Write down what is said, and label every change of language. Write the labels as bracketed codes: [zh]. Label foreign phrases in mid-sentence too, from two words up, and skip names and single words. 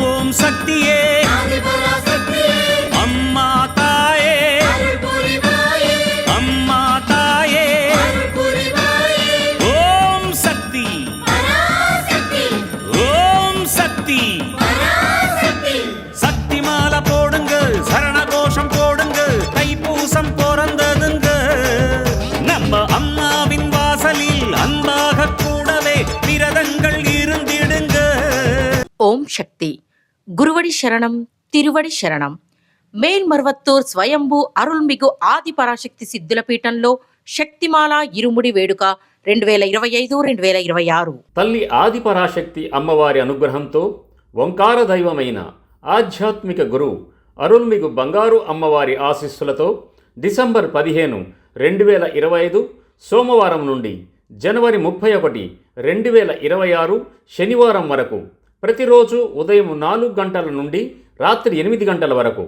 [ta] சக்தியே அம்மா தாயே அம்மா தாயே ஓம் சக்தி ஓம் சக்தி சக்தி மாலை போடுங்க சரண கோஷம் போடுங்க தைப்பூசம் பிறந்ததுங்க நம்ம அம்மாவின் வாசலில் அன்பாக கூடவே விரதங்கள் இருந்திடுங்க. ஓம் சக்தி குருவடி சரணம் திருவடி சரணம். [te] మేల్మర్వత్తూర్ స్వయంభూ అరుల్మిగు ఆది పరాశక్తి సిద్ధుల పీఠంలో శక్తిమాల ఇరుముడి వేడుక 2025-2026. తల్లి ఆది పరాశక్తి అమ్మవారి అనుగ్రహంతో ఓంకార దైవమైన ఆధ్యాత్మిక గురువు అరుల్మిగు బంగారు అమ్మవారి ఆశీస్సులతో డిసెంబర్ 15, 2025 సోమవారం నుండి జనవరి 31, 2026 శనివారం వరకు ప్రతిరోజు ఉదయం 4 గంటల నుండి రాత్రి 8 గంటల వరకు